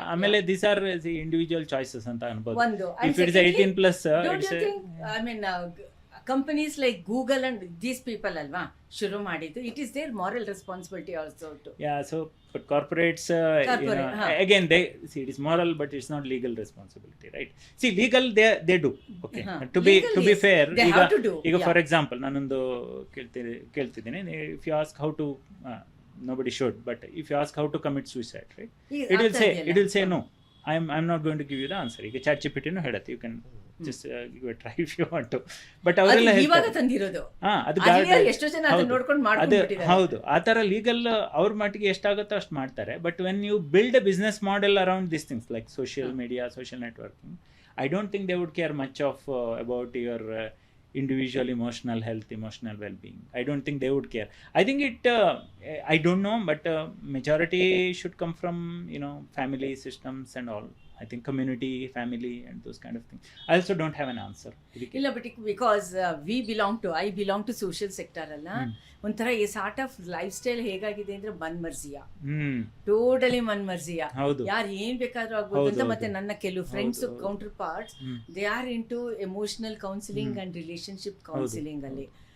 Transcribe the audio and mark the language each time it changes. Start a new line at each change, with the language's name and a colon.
English: ಆಮೇಲೆ these are individual choices
Kannada: ಅಂತ ಅನ್ಬೋದು.
English: if it is 18+, I mean companies like Google and these people
Kannada: ಅಲ್ವಾ ಶುರು ಮಾಡಿದ್ದು.
English: It is there moral responsibility also to. So but corporates again they see it is moral but it's not legal responsibility, right? See, legal they do, okay, to be fair. ಈಗ for example
Kannada: ನಾನೊಂದು ಕೇಳ್ತಿದ್ದೀನಿ,
English: if you ask how to nobody should, but if you ask how to commit suicide, right, it will say no, I'm not going to give you the answer.
Kannada: ಈಗ ChatGPT ನು ಹೇಳುತ್ತೆ,
English: you can just give a try if you want to.
Kannada: But ಅವರೆಲ್ಲ ಇವಾಗ ತಂದಿರೋದು ಎಷ್ಟೋ ಜನ ಅದನ್ನ ನೋಡ್ಕೊಂಡು ಮಾಡ್ಕೊಂಡಿದ್ದಾರೆ. ಹೌದು, ಆ ಥರ ಲೀಗಲ್ ಅವ್ರ ಮಟ್ಟಿಗೆ ಎಷ್ಟಾಗುತ್ತೋ ಅಷ್ಟು ಮಾಡ್ತಾರೆ.
English: But when you build a business model around this things like social media, social networking, I don't think they would care much of about your individual emotional health, emotional well-being. I don't think they would care. I think it I don't know, but majority should come from family systems and all. I think community, family and those kind of things. I also don't have an answer.
Kannada: ಇಲ್ಲ,
English: but because I belong to social sector
Kannada: ಅಲ್ಲ, ಒಂಥರ ಈ sort of life style ಹೇಗಾಗಿದೆ ಅಂದ್ರೆ ಮನ್ಮರ್ಜಿಯಾ, totally ಮನ್ಮರ್ಜಿಯಾ, ಯಾರು ಏನ್ ಬೇಕಾದ್ರೂ ಆಗ್ಬೋದು ಅಂತ. ಮತ್ತೆ ನನ್ನ ಕೆಲವು
English: Friends counterparts they are into emotional counselling and relationship counselling ಅಲ್ಲಿ.